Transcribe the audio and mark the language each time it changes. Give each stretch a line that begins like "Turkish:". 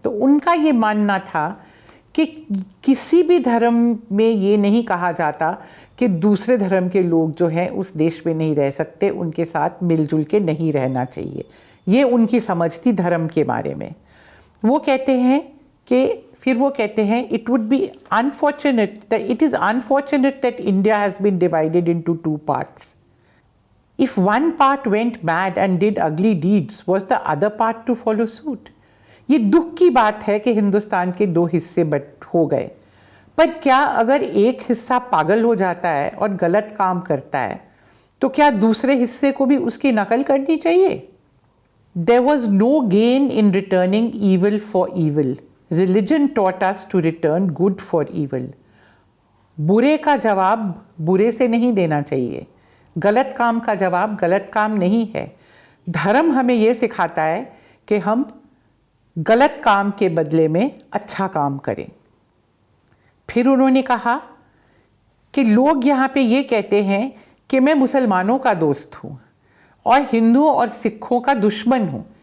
Hindi: तो उनका ये मानना था कि किसी भी धर्म में ये नहीं कहा जाता कि दूसरे धर्म के लोग जो हैं उस देश में नहीं रह सकते, उनके साथ मिलजुल के नहीं रहना चाहिए। ये उनकी समझ थी धर्म के बारे में। वो कहते हैं
English: कि फिर वो कहते हैं it would be unfortunate that it is unfortunate that India has been divided into two parts. If one part went bad and did ugly deeds, was the other part to follow suit?
Hindi: ये दुख की बात है कि हिंदुस्तान के दो हिस्से हो गए, पर क्या अगर एक हिस्सा पागल हो जाता है और गलत काम करता है तो क्या दूसरे हिस्से को भी उसकी नकल करनी चाहिए?
English: There was no gain in returning evil for evil. Religion taught us to return good for evil.
Hindi: बुरे का जवाब बुरे से नहीं देना चाहिए, गलत काम का जवाब गलत काम नहीं है। धर्म हमें ये सिखाता है कि हम गलत काम के बदले में अच्छा काम करें। फिर उन्होंने कहा कि लोग यहाँ पे ये कहते हैं कि मैं मुसलमानों का दोस्त हूँ और हिंदुओं और सिखों का दुश्मन हूँ।